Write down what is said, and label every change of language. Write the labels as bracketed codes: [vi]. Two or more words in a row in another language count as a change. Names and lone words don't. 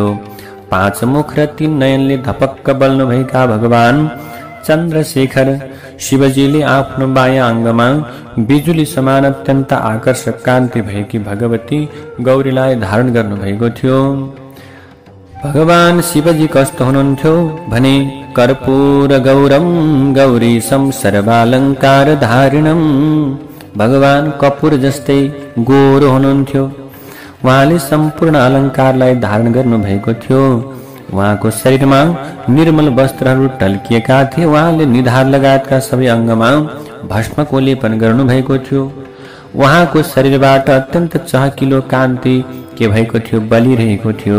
[ne] 5 मुख र 3 नयनले धपक्क बल्नुभएका भगवान चन्द्रशेखर शिवजीले आफ्नो बायाँ अङ्गमा बिजुली समान अत्यन्त आकर्षक कान्ति भएकी भगवती गौरीलाई धारण गर्नुभएको थियो। भगवान शिवजी कस्तो हुनुहुन्थ्यो भने [sa] कर्पूर गौरम गौरीशं सर्वालङ्कार धारिणं [ne] भगवान कपूर जस्तै गोरो हुनुहुन्थ्यो। उहाँले सम्पूर्ण अलङ्कारलाई धारण गर्नुभएको थियो। उहाँको शरीरमा निर्मल वस्त्रहरू टल्किएका थिए। उहाँले निधार लगायतका सबै अङ्गमा भस्मको लेपन गर्नुभएको थियो। उहाँको शरीरबाट अत्यन्त चहकिलो कान्ति के भएको थियो, बलिरहेको थियो।